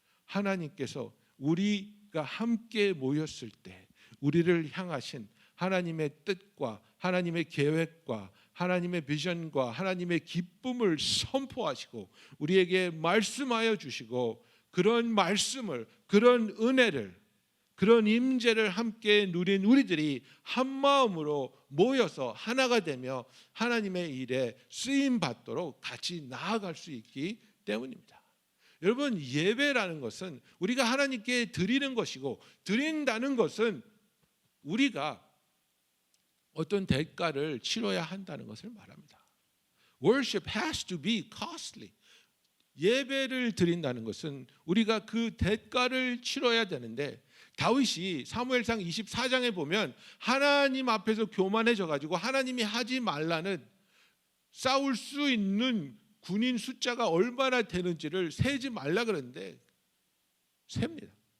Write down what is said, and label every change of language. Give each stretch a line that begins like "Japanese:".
Korean: 하나님께서 우리가 함께 모였을 때 우리를 향하신 하나님의 뜻과 하나님의 계획과 하나님의 비전과 하나님의 기쁨을 선포하시고 우리에게 말씀하여 주시고, 그런 말씀을, 그런 은혜를, 그런 임재를 함께 누린 우리들이 한 마음으로 모여서 하나가 되며 하나님의 일에 쓰임 받도록 같이 나아갈 수 있기 때문입니다. 여러분, 예배라는 것은 우리가 하나님께 드리는 것이고, 드린다는 것은 우리가 어떤 대가를 치러야 한다는 것을 말합니다.
English: Worship has to be costly.
Korean: 예배를 드린다는 것은 우리가 그 대가를 치러야 되는데, 다윗이 사무엘상 24장에 보면 하나님 앞에서 교만해져 가지고 하나님이 하지 말라는, 싸울 수 있는 군인 숫자가 얼마나 되는지를 세지 말라 그러는데 셉니다.